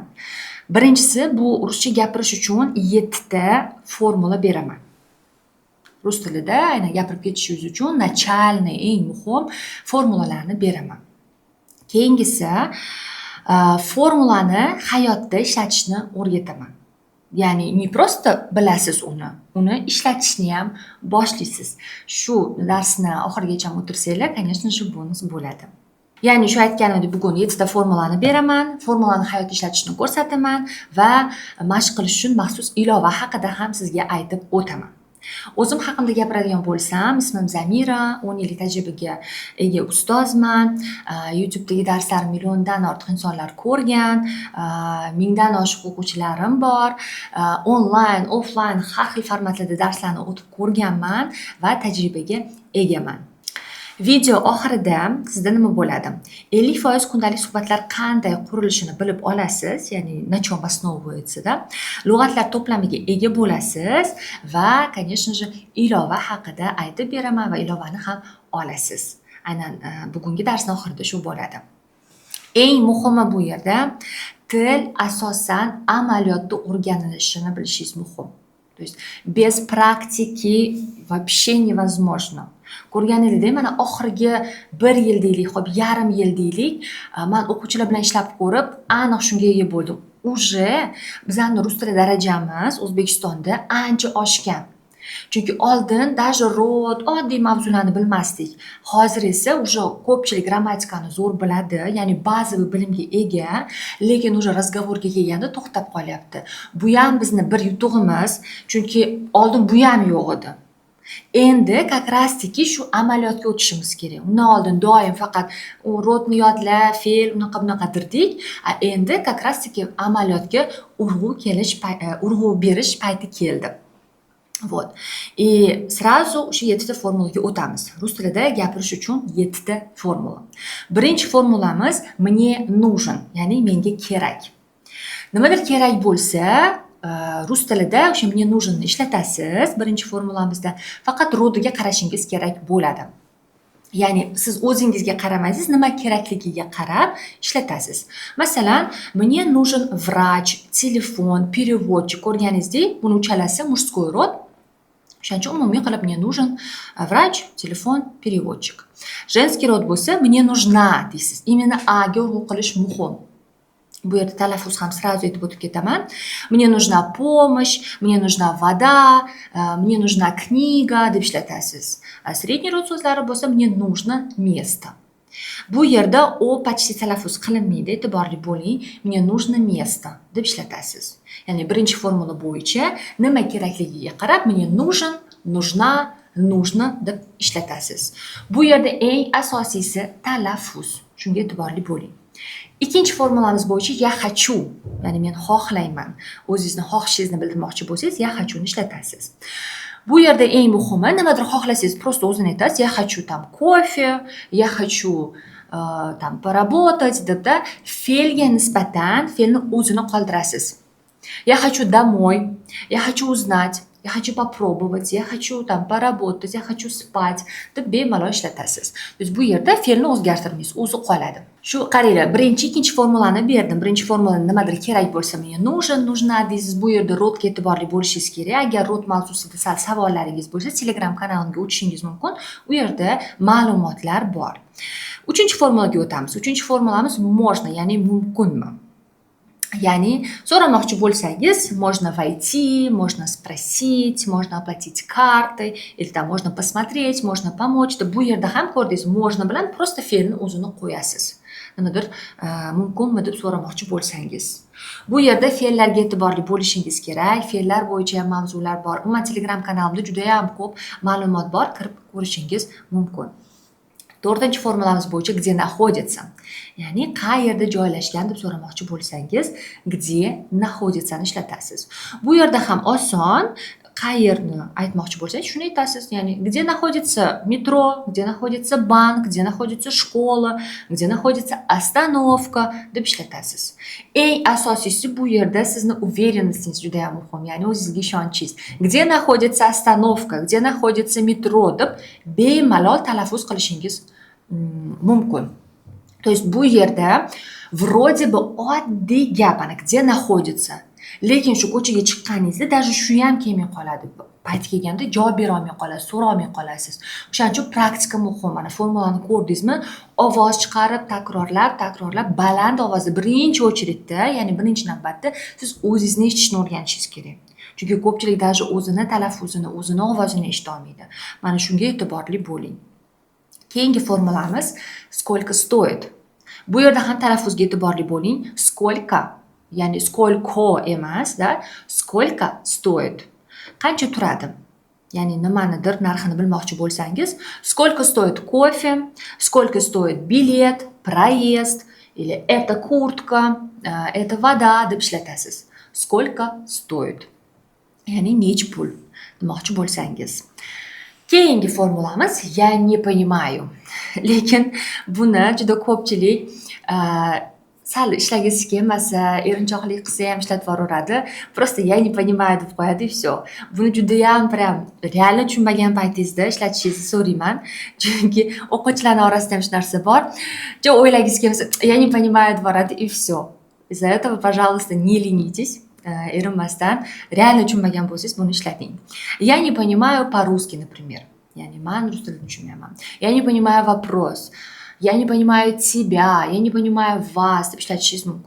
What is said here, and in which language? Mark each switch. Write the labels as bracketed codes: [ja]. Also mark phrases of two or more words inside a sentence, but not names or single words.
[uz] Birinchisi, bu ruscha gapirish uchun 7 ta formula beraman. Rus tilida aynan gapirib ketishingiz uchun начальный, eng muhim formulalarni beraman. Keyingisi, formulani hayotda ishlatishni o'rgataman. Ya'ni [ru] не просто [uz] bilasiz uni ishlatishni ham boshlaysiz. Shu darsni oxirigacha o'tirsanglar, [ru] конечно же, [uz] bonus bo'ladi. Ya'ni shu aytganimdek, bugun 7 ta formulani beraman, formulani hayotda ishlatishni ko'rsataman va mashq qilish uchun maxsus ilova haqida ham sizga aytib o'taman. O'zim haqimda gapiradigan bo'lsam, ismim Zamira, 10 yillik tajribaga ega ustozman. YouTube'dagi darslarim milliondan ortiq insonlar ko'rgan, mingdan oshiq o'quvchilarim bor. Onlayn, offlayn har xil formatlarda darslarni o'tib ko'rganman va tajribaga egaman. Video oxirida sizda nima bo'ladi? 50% kundalik suhbatlar qanday qurilishini bilib olasiz, ya'ni [ru] на чем основывается- [uz] da. Lug'atlar to'plamiga ega bo'lasiz va, [ru] конечно же, [uz] ilova haqida aytib beraman va ilovani ham olasiz. Aynan bugungi darsning oxirida shu bo'ladi. Eng muhimi bu yerda til asosan amaliyotda o'rganilishini bilishingiz muhim. [ru] То есть без практики вообще невозможно. [uz] Ko'rganingizda, mana oxirgi 1 yil deylik, xo'p, yarim yil deylik, men o'quvchilar bilan ishlab ko'rib, aniq shunga ega bo'ldim. Уже bizning rus tili darajamiz O'zbekistonda ancha oshgan. Chunki oldin даже rod, oddiy mavzularni bilmasdik. Hozir esa уже ko'pchilik grammatikani zo'r biladi, ya'ni bazaviy bilimga ega, lekin уже razgovorga kelganda to'xtab qolyapti. Bu ham bizning bir yutug'imiz, chunki oldin bu ham yo'q edi. Endi [ru] как раз [uz] taки shu amaliyotga o'tishimiz kerak. Undan oldin doim faqat rodni yodla, fe'l bunaqa dirdik. Endi [ru] как раз [uz] taки amaliyotga urg'u berish payti keldi. [ru] Вот. Сразу [uz] o'sha 7 ta formulaga o'tamiz. Rus tilida gapirish uchun 7 ta formula. Birinchi formulamiz [ru] мне нужен, [uz] ya'ni menga kerak. Nimadir kerak bo'lsa, rus tilida o'sha [ru] мне нуженni [uz] ishlatasiz. Birinchi formulamizda faqat rodiga qarashingiz kerak bo'ladi. Ya'ni siz o'zingizga qaramaysiz, nima kerakligiga qarab ishlatasiz. Masalan, [ru] мне нужен врач, telefon, переводчик. [uz] Ko'rganingizdek, buni uchalasi [ru] мужской род. [uz] O'shaning uchun umumiy qilib [ru] мне нужен врач, telefon, переводчик. Женский род [uz] bo'lsa [ru] мне нужна [uz] deysiz. Именно a ga urg'u qilish muhim. Bu yerda talaffuz ham сразу aytib o'tib ketaman. [ru] Мне нужна помощь, мне нужна вода, мне нужна книга [uz] deb ishlatasiz. [ru] Средний род [uz] so'zlari bo'lsa [ru] мне нужно место. [uz] Bu yerda o почти talaffuz qilinmaydi, e'tiborli bo'ling. [ru] Мне нужно место [uz] deb ishlatasiz. Ya'ni birinchi formula bo'yicha nima kerakligiga qarab [ru] мне нужен, нужна, нужно [uz] deb ishlatasiz. Bu yerda eng asosiysi talaffuz. Shunga e'tiborli bo'ling. Ikkinchi formulamiz bo'yicha [ru] я хочу, [uz] ya'ni men xohlayman. O'zingizni xohishingizni bildirmoqchi bo'lsangiz, [ru] я хочу [uz] ni ishlatasiz. Bu yerda eng muhimi, nimadir xohlasangiz, просто o'zini aytasiz, [ru] я хочу там кофе, я хочу там pоработать [uz] debda fe'lga nisbatan fe'lni o'zini qoldirasiz. [ru] Я хочу домой, я хочу узнать, я я хочу попробовать, я хочу там pоработать, я хочу spать [uz] deb bemalol ishlatasiz. Biz bu yerda fe'lni o'zgartirmaysiz, o'zi qoladi. Shu qaranglar, birinchi, ikkinchi formulani berdim. Birinchi formulani nimadir kerak bo'lsa, menga нужна deysiz. Bu yerda rodga e'tiborli bo'lishingiz kerak. Agar rod mavzusida sal savollaringiz bo'lsa, Telegram kanalimga o'tishingiz mumkin. U yerda ma'lumotlar bor. Uchinchi formulaga o'tamiz. Uchinchi formulamiz можно, ya'ni mumkinmi? Ya'ni so'ramoqchi bo'lsangiz, [ru] можно войти, можно спросить, можно оплатить картой, или там можно посмотреть, можно помочь. [uz] Bu yerda ham ko'rdingiz, можно bilan просто fe'lni o'zini qo'yasiz. Nimadir mumkinmi deb so'ramoqchi bo'lsangiz. Bu yerda fe'llarga e'tiborli bo'lishingiz kerak. Fe'llar bo'yicha ham mavzular bor. Umuman Telegram kanalimda juda ham ko'p ma'lumot bor, kirib ko'rishingiz mumkin. To'rtinchi formulamiz bo'yicha [ru] где находится. [uz] Ya'ni qayerda joylashgan deb so'ramoqchi bo'lsangiz, [ru] где находится [uz] ni ishlatasiz. Bu yerda ham oson. Qayerni aytmoqchi bo'lsangiz, shuni aytasiz. [ru] Ya'ni где находится metro, где находится bank, где находится школа, где находится остановка [uz] deb ishlatasiz. Eng asosiysi bu yerda sizni уверенностingiz juda ham muhim. Ya'ni o'zingizga ishonchingiz. [ru] Где находится остановка, где находится metro [uz] deb bemalol talaffuz qilishingiz mumkin. [ru] То есть [uz] bu yerda [ru] вроде бы [uz] oddiy gap, ana [ru] где находится. [uz] Lekin shu ko'chaga chiqqaningizda даже shu ham kelmay qoladi. Payt kelganda javob bera olmay qolasiz, so'ra olmay qolasiz. O'shaning uchun praktika muhim. Mana formulani ko'rdingizmi? Ovoz chiqarib, takrorlab, baland ovozda birinchi очередda, ya'ni birinchi navbatda siz o'zingizni eshitishni o'rganishingiz kerak. Chunki ko'pchilik даже o'zini talaffuzini, o'zini ovozini eshita olmaydi. Mana shunga e'tiborli bo'ling. Keyingi formulamiz [ru] сколько стоит. [uz] Bu yerda ham talaffuzga e'tiborli bo'ling. Сколько, ya'ni сколько emas, da, [ru] сколько стоит. [uz] Qancha turadi? Ya'ni nimanidir narxini bilmoqchi bo'lsangiz, [ru] сколько стоит кофе, сколько стоит билет, проезд, или это куртка, это вода [uz] deb ishlatasiz. [ru] Сколько стоит. [uz] Ya'ni nech pul demoqchi bo'lsangiz. Keyingi formulamiz [ru] я не понимаю. [uz] Lekin buni juda ko'pchilik sal ishlagisi kelmasa, erinchoqlik qilsa ham ishlatib yuboradi. [ru] Просто я не понимаю [uz] deb qo'yadi [ru] и всё. [uz] Buni juda ham prям real tushunmagan paytingizda ishlatishingizni so'rayman. Chunki o'quvchilarning orasida ham shu narsa bor. Jo o'ylagingiz kelmasa, [ru] я не понимаю [uz] deb yuboradi [ru] и всё. Из-за этого, пожалуйста, не ленитесь. [uz] Erinmasdan real tushunmagan bo'lsangiz buni ishlating. [ru] Я не понимаю по-русски, например. [uz] Ya'ni men rus tilini tushunmayman. [ru] Я не понимаю вопрос. Я не понимаю тебя, я не понимаю вас [uz] deb ishlatishingiz mumkin.